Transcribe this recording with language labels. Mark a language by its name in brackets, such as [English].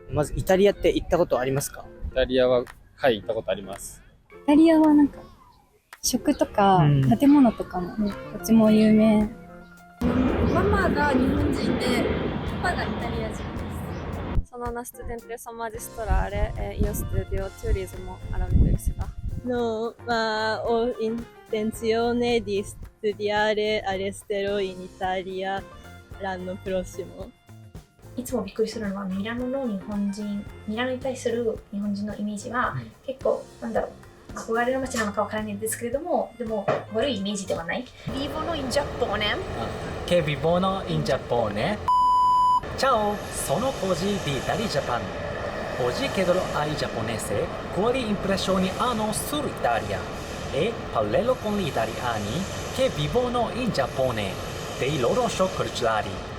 [Japanese] まずイタリアって行ったことありますか？イタリアは、はい、行ったことあります。イタリアはなんか食とか建物とかもこっちも有名。ママが日本人でパパがイタリア人です。 [Italian] Sono una studentessa magistrale e io studio turismo all'università. No, ma ho intenzione di studiare all'estero in Italia l'anno prossimo. [Japanese] いつもびっくりするのはミラノに対する日本人のイメージは結構憧れの街なのかわからないんですけれども、でも悪いイメージではない。 [Italian] Vivono in Giappone. Che vivono in Giappone. Ciao, sono Koji di Italy Japan. Oggi chiedo ai giapponesi quali impressioni hanno sull'Italia e parlerò con gli italiani che vivono in Giappone dei loro shock culturali.